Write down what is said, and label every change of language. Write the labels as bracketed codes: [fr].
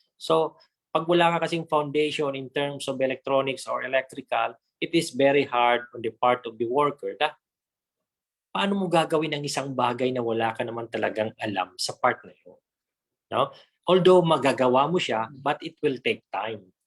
[en] So, [tl] pag wala ka kasing [en] foundation in terms of electronics or electrical, it is very hard on the part of the worker. [tl] Paano mo gagawin ang isang bagay na wala ka naman talagang alam sa part na yun? No? [en] Although [tl] magagawa mo siya, [en] but it will take time.